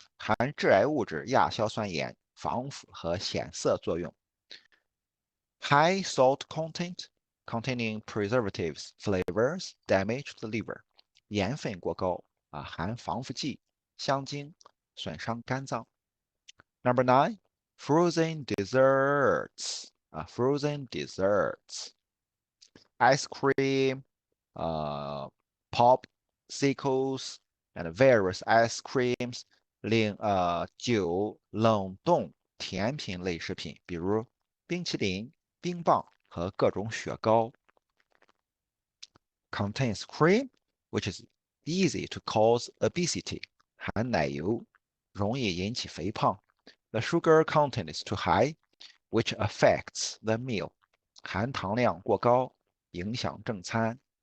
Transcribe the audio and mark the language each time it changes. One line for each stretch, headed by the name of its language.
Chinese: 含致癌物质亚硝酸盐，防腐和显色作用。
English: High salt content, containing preservatives, flavors, damage the liver. 盐分过高含防腐剂、香精，损伤肝脏。 Number 9, frozen desserts. Frozen desserts. Ice cream, popsicles, and various ice creams.
Chinese: 9. 冷冻甜品类食品，比如冰淇淋、冰棒和各种雪糕。
English: Contains cream, which is easy to cause obesity.
Chinese: 含奶油，容易引起肥胖。
English: The sugar content is too high, which affects the meal.
Chinese: 含糖量过高，影响正餐。